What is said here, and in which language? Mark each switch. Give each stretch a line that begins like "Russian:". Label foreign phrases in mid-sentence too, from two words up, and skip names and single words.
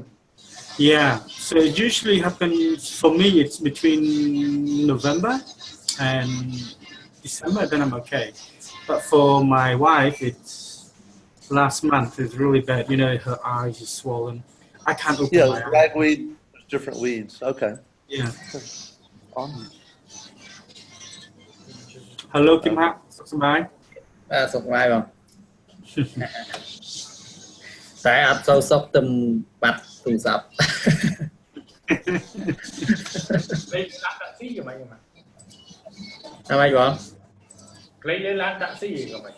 English: Yeah, so it usually happens, for me, it's between November and December, then I'm okay. But for my wife, it's last month, it's really bad. Her eyes is swollen. I can't open my eyes. Yeah, ragweed, there's different weeds. Okay. Yeah. Hello, Kim Hak. សុខសប្បាយ
Khmer: សុខសប្បាយបង តែអត់សូវសុខទៅបាត់ទូរស័ព្ទ លេខឡានតាក់ស៊ីយ៉ាងម៉េចហ្នឹង ថាម៉េចបង លេខលើឡានតាក់ស៊ីយ៉ាងម៉េច